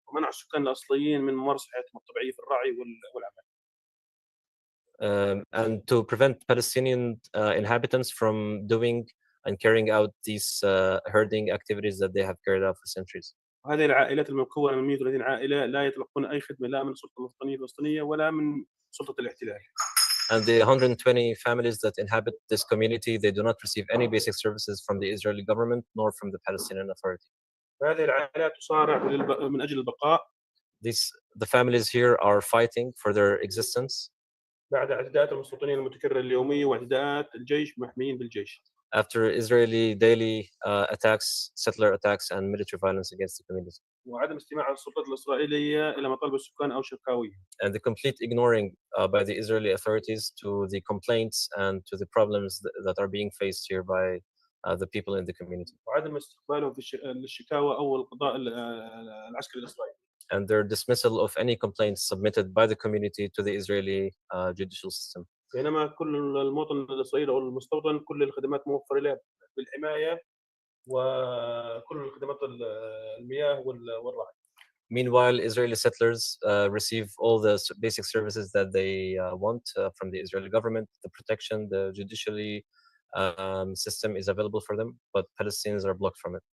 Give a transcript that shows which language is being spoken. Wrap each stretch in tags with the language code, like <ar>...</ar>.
<ar>ومنع السكان الأصليين من ممارسة حياتهم الطبيعية في الرعي والعمل.</ar> <en>And to prevent Palestinian inhabitants from doing and carrying out these herding activities that they have carried out for centuries.</en> <ar>هذه العائلات المكونة من 130 عائلة لا يتلقون أي خدمة لا من السلطة الفلسطينية ولا من سلطة الاحتلال.</ar> <en>And the 120 families that inhabit this community, they do not receive any basic services from the Israeli government nor from the Palestinian Authority.</en> <ar>هذه العائلات تصارع من أجل البقاء</ar> <en>The families here are fighting for their existence</en> <ar>بعد اعتداءات المستوطنين المتكررة اليومية واعتداءات الجيش محميين بالجيش.</ar> <en>after Israeli daily attacks, settler attacks, and military violence against the community.</en> <ar>وعدم استماع السلطات الإسرائيلية إلى مطالب السكان أو شكاويهم.</ar> <en>And the complete ignoring by the Israeli authorities to the complaints and to the problems that are being faced here by the people in the community.</en> <ar>وعدم استقبالهم للشكاوى أو القضاء العسكري الإسرائيلي.</ar> <en>And their dismissal of any complaints submitted by the community to the Israeli judicial system.</en> <ar>بينما كل المواطن الإسرائيلي أو المستوطن كل الخدمات موفرة له بالحماية وكل الخدمات المياه والرعي.</ar> <en>Meanwhile, Israeli settlers receive all the basic services that they want from the Israeli government. The protection, the judiciary system is available for them, but Palestinians are blocked from it.</en>